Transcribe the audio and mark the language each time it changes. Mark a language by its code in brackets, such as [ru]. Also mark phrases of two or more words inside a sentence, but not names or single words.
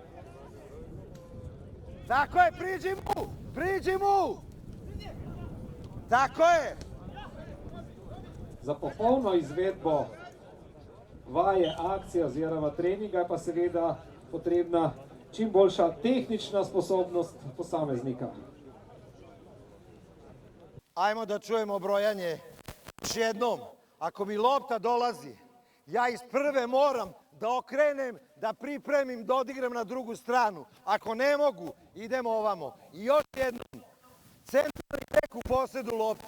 [sr] Tako je, priđi mu! Tako je! [sl] Za popolno izvedbo vaje, akcije oziroma treninga je pa seveda potrebna čim boljša tehnična sposobnost posameznika. [sr] Ajmo da čujemo brojanje. Još jednom, ako mi lopta dolazi, ja iz prve moram da okrenem, da pripremim, da odigram na drugu stranu. Ako ne mogu, idemo ovamo. I još jednom, centralni bek u posedu lopte.